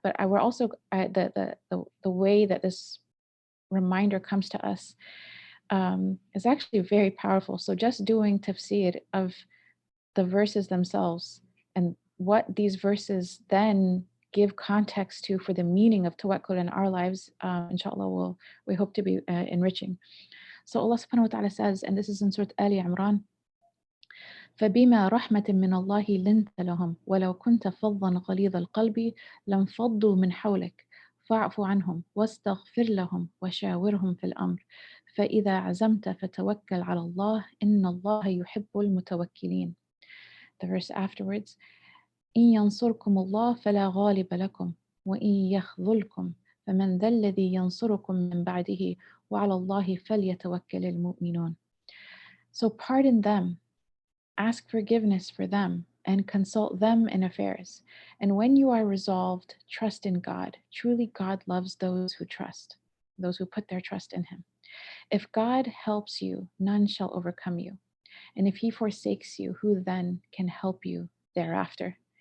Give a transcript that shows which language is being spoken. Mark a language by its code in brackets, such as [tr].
[en] But I will also the way that this reminder comes to us is actually very powerful. So just doing tafsir of the verses themselves and what these verses then give context to for the meaning of tawakkul in our lives, inshallah, we hope to be enriching. So Allah subhanahu wa ta'ala says, and this is in Surah Ali Imran, [ar] فبما رحمة من الله لنت لهم ولو كنت فظا غليظ القلب لانفضوا من حولك فاعف عنهم واستغفر لهم وشاورهم في الأمر فإذا عزمت فتوكل على الله إن الله يحب المتوكلين. [en] The verse afterwards, [ar] إن ينصركم الله فلا غالب لكم وإن يخذلكم فمن ذا الذي ينصركم من بعده وعلى الله فليتوكل المؤمنون. [en] So pardon them, ask forgiveness for them, and consult them in affairs. And when you are resolved, trust in God. Truly, God loves those who trust, those who put their trust in Him. If God helps you, none shall overcome you. And if He forsakes you, who then can help you thereafter?